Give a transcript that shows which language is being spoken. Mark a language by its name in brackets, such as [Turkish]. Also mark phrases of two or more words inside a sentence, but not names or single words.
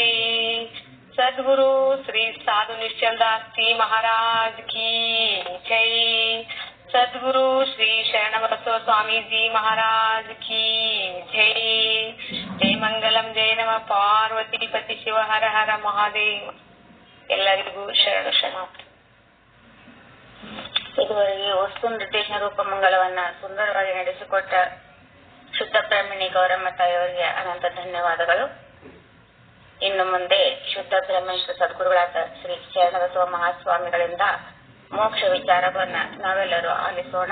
[Hindi] सद्गुरु श्री साधु निश्चल दास जी महाराज की जय. सद्गुरु श्री शरण बसव स्वामी जी महाराज की जय. [Sanskrit] जय मंगलम जय नम पार्वती पति शिव हर हर महादेव. [Kannada] ಎಲ್ಲರಿಗೂ ಶರಣು ಶರಣಾರ್ಥಿ. ಇದುವರೆಗೆ ವಸ್ತು ನಿರ್ದೇಶನ ರೂಪ ಮಂಗಳವನ್ನ ಸುಂದರವಾಗಿ ನಡೆಸಿಕೊಟ್ಟ ಶುದ್ಧ ಬ್ರಹ್ಮಣಿ ಗೌರಮ್ಮ ತಾಯಿಯವರಿಗೆ ಅನಂತ ಧನ್ಯವಾದಗಳು. ಇನ್ನು ಮುಂದೆ ಶುದ್ಧ ಬ್ರಹ್ಮಣಿ ಸದ್ಗುರುಗಳಾದ ಶ್ರೀ ಶರಣಬಸವ ಮಹಾಸ್ವಾಮಿಗಳಿಂದ ಮೋಕ್ಷ ವಿಚಾರವನ್ನ ನಾವೆಲ್ಲರೂ ಆಲಿಸೋಣ.